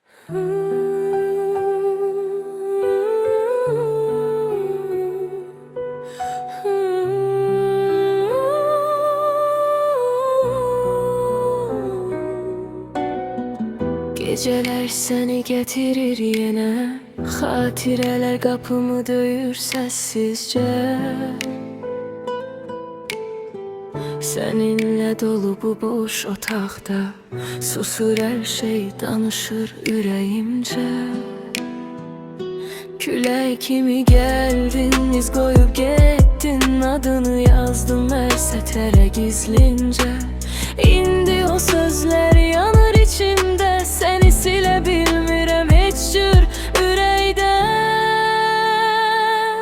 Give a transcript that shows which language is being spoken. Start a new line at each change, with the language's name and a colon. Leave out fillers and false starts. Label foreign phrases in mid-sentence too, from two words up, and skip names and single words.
Turkish: Geceler seni getirir yine, hatireler kapımı döyür sessizce. Seninle dolu bu boş otaqda, susur her şey,
Azerbaijani: danışır ürəyimcə. Külək kimi gəldin, iz qoyub getdin, adını yazdım hər sətrə gizlincə. İndi o sözlər yanır içimdə, səni silə bilmirəm heç cür ürəkdən.